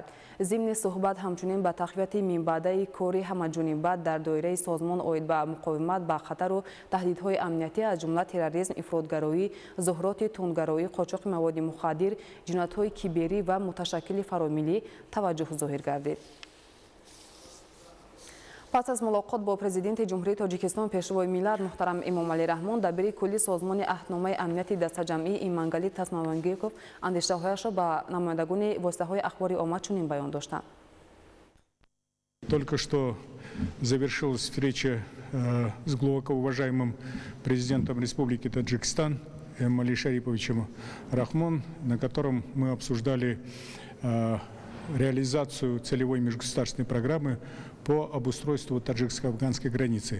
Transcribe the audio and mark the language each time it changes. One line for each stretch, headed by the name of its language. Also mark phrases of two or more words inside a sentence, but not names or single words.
Tajik: Зимни суҳбат ҳамчунин ба тақвияти минбаъдаи кори ҳамаҷониба дар доираи созмон оид ба муқовимат ба хатару таҳдидҳои амниятӣ аз ҷумла терроризм, ифротгароӣ, зуҳуроти тундгароӣ, қочоқи маводи мухаддир, ҷиноятҳои киберӣ ва муташаккили фаромилӣ таваҷҷӯҳ зоҳир гардид. пас аз мулоқот бо президенти ҷумҳурии Тоҷикистон пешвои миллат муҳтарам Эмомалӣ Раҳмон дабири кулли созмони аҳномаи амнияти дастаҷамъӣ Имангали Тасмаганбеков андешаҳояшро ба намояндагони воситаҳои ахбори омма чунин баён доштанд.
Russian: Только что завершилась встреча с глубоко уважаемым президентом Республики Таджикистан Эмомали Шариповичем Рахмон, на котором мы обсуждали реализацию целевой межгосударственной программы по обустройству таджикско-афганской границы.